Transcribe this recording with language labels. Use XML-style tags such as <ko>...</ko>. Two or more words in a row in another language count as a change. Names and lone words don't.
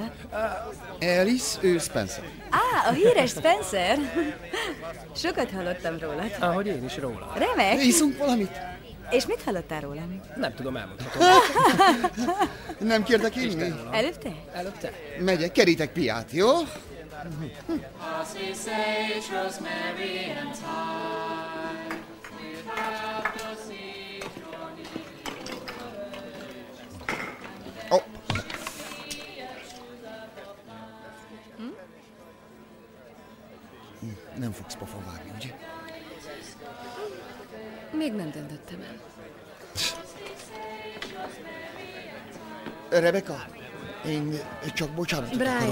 <hu>Alice, ő Spencer. A híres Spencer. Sokat hallottam rólad. Ahogy én is róla. Remek. Iszunk valamit? És mit hallottál rólam? Nem tudom, elmondhatom. Nem kértek inni? Előtte? Előtte. Megyek, kerítek piát, jó?</hu> <en>As we say, rosemary and thyme, without the seed nor need. Oh.</en> <hu>Nem fogsz pofa vágni, ugye? Még nem döntöttem el. Rebecca, én csak bocsánatot akarok.</hu>